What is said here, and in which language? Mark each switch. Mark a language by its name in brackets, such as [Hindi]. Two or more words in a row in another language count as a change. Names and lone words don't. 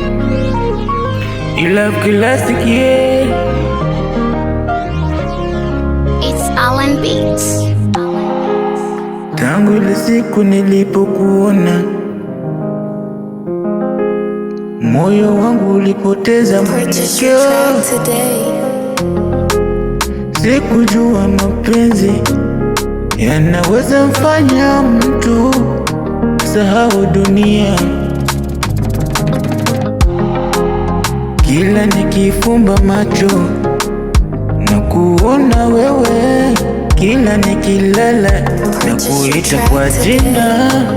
[English] Mm-hmm. You love classic, yeah. It's Alan Beats. [Swahili] Tangu ile siku nilipokuona, moyo wangu ulipoteza Purchase mwelekeo. [English] your track today. [Swahili] Sikujua mapenzi yanaweza mfanya mtu sahau dunia. Kila nikifumba macho na kuona wewe, kila nikilala na kuita kwa jina.